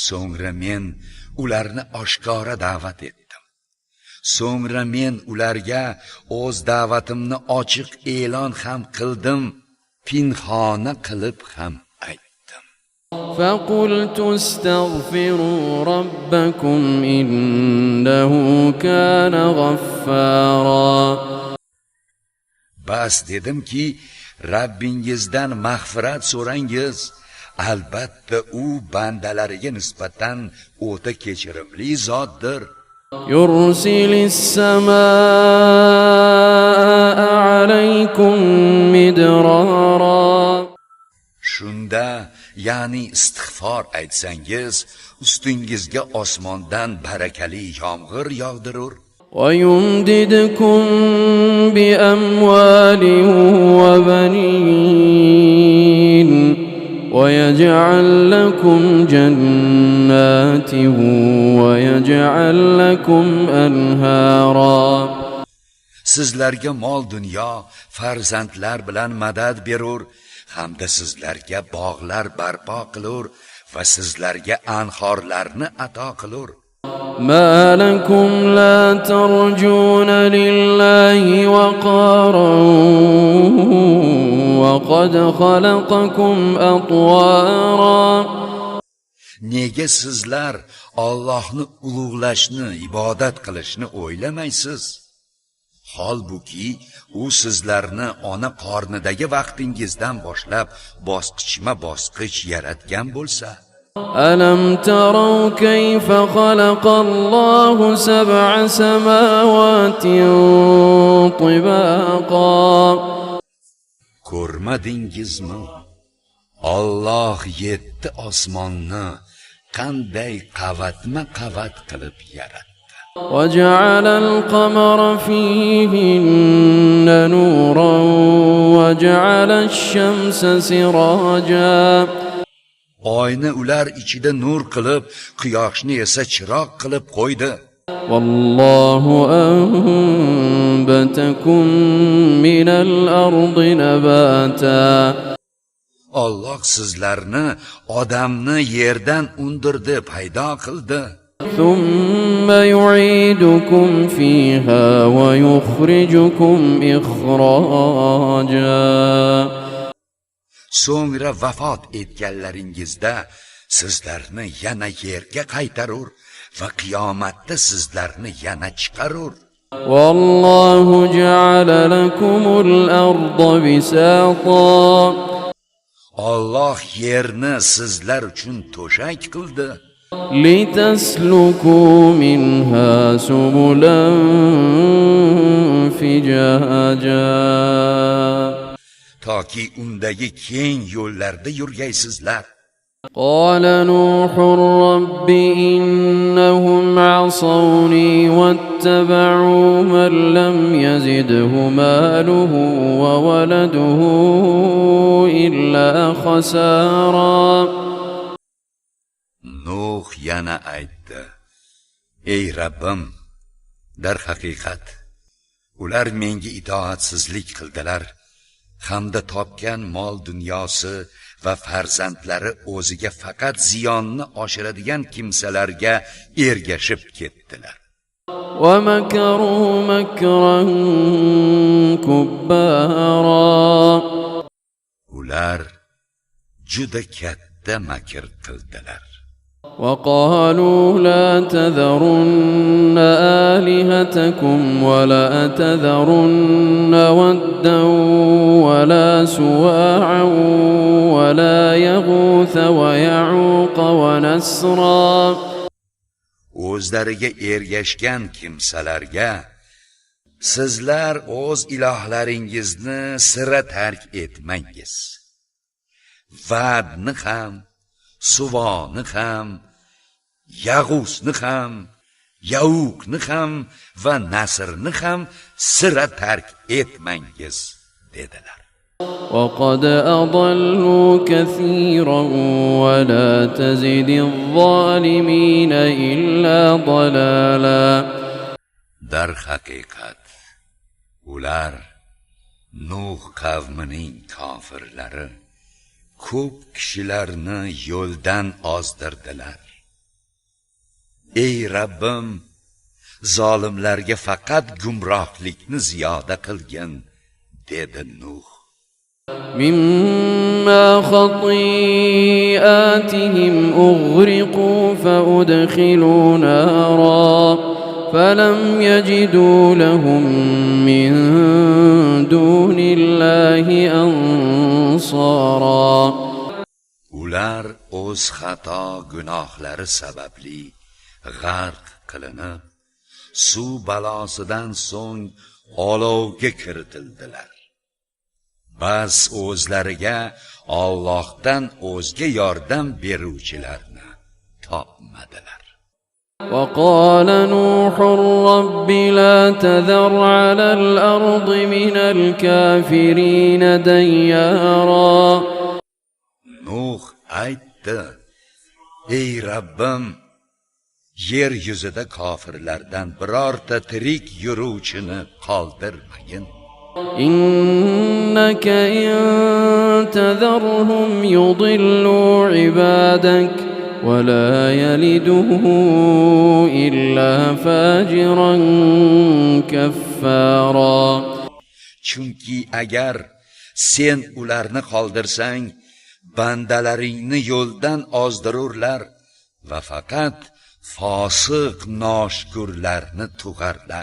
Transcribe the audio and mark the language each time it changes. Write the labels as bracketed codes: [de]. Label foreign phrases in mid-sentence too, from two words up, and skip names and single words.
[uz] So'ngra men ularni oshkora da'vat etdim. So'ngra men ularga o'z da'vatimni ochiq e'lon ham qildim, pinhona qilib ham aytdim. [ar] فقلت استغفروا ربكم إنه كان غفارا. [uz] Bas dedimki, Rabbingizdan mag'firat so'rangiz. Albatta u bandalariga nisbatan o'ta kechirimli zotdir. [ar] يرسل السماء عليكم مدرارا. [uz] Shunda, ya'ni istig'for aytsangiz, ustingizga osmondan barakali yomg'ir yog'dirur. [ar] ويمددكم بأموال وبنين ويجعل لكم جنات ويجعل لكم أنهارا. [uz] Sizlarga mol dunyo, farzandlar bilan madad berur, hamda sizlarga bog'lar barpo qilur va sizlarga anhorlarni ato qilur. [ar] ما لكم لا ترجون لله وقارا وقد خلقكم أطوارا. [uz] Nega sizlar Allohni ulug'lashni, ibodat qilishni o'ylamaysiz? Holbuki u sizlarni ona qornidagi vaqtingizdan boshlab bosqichma-bosqich yaratgan bo'lsa. [ar] ألم تروا كيف خلق الله سبع سماوات طباقا. [uz] Ko'rmadingizmi? Alloh 7 osmonni qanday qavatma-qavat qilib yaratdi. [ar] وجعل القمر فيهن نورا وجعل الشمس سراجا. [uz] Oyni ular ichida nur qilib, quyoshni esa chiroq qilib qo'ydi. [ar] والله أنبتكم من الأرض نباتا. [uz] Alloh sizlarni odamni yerdan undirdi, paydo qildi. [ar] ثم يعيدكم فيها ويخرجكم إخراجا. [uz] So'ngra vafot etganlaringizda sizlarni yana yerga qaytarur va qiyomatda sizlarni yana chiqarur. [ar] والله جعل لكم الأرض بساطا. [uz] Alloh yerni sizlar uchun to'shak qildi. [ar] لتسلكوا منها سبلا فجاجا. [uz] Toki undagi keng yo'llarda yurgaysizlar. [ar] قال نوح رب إنهم عصوني واتبعوا من لم يزده ماله وولده إلا خسارا. [uz] Nuh yana aytdi: Ey Rabbim, dar haqiqat ular menga itoatsizlik qildilar, hamda topgan mol dunyosi va farzandlari o'ziga faqat ziyonni oshiradigan kimsalarga ergashib ketdilar. [ar] ومكروا مكرا كبارا. [uz] Ular juda katta makr qildilar. [ar] وقالوا لا تذرن آلهتكم ولا تذرن ودا ولا سواعا ولا يغوث ويعوق ونسرا. [uz] O'zlariga ergashgan kimsalarga sizlar o'z ilohlaringizni sira tark etmangiz. Vadni ham, Suvoni ham, Yag'usni ham, Yauqni ham va Nasrni ham sira tark etmangiz dedilar. [ar] وقد أضلوا كثيرا ولا تزد الظالمين إلا ضلالا. [uz] Dar haqiqat ular Nuh qavmining kofirlari ko'p kishilarni yo'ldan ozdirdilar. ey Rabbim, zolimlarga faqat gumrohlikni ziyoda qilgin, dedi Nuh. [ar] مما خطيئاتهم أغرقوا فأدخلوا نارا فلم يجدوا لهم من دون الله أنصارا. [uz] Ular o'z xato gunohlari sababli g'arq qilinib, suv balosidan so'ng olovga kiritildilar. Bas o'zlariga Allohdan o'zga yordam beruvchilarni topmadilar. [ar] وقال نوح رب لا تذر على الأرض من الكافرين ديارا. [uz] Nuh aytdi: ey Rabbim, yer yuzida kofirlardan birorta tirik yuruvchini qoldirmagin. [ar] إنك إن تذرهم يضلوا عبادك ولا يلدوا إلا فاجرا كفارا. [uz] Chunki agar sen ularni qoldirsang, bandalaringni yo'ldan ozdirurlar va faqat fosiq noshukurlarni tug'arlar.